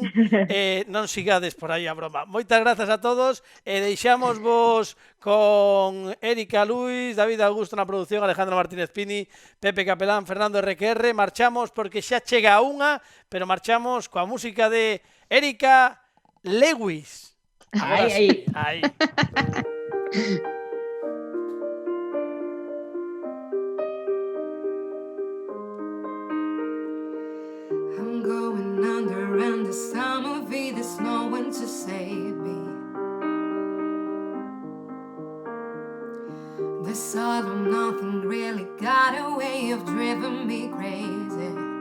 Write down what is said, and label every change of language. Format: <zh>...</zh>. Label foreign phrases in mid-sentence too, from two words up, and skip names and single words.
<gl>Non sigades por aí a broma. Moitas grazas a todos e deixamos vos con Erika Luis, David Augusto na produción, Alejandro Martínez Pini, Pepe Capelán, Fernando RQR. Marchamos porque xa chega unha, pero marchamos coa música de Erika Lewis. Aí.</gl> <en>I'm going under, and this time of year there's no one to save me. This all or nothing really got a way of driving me crazy.</en>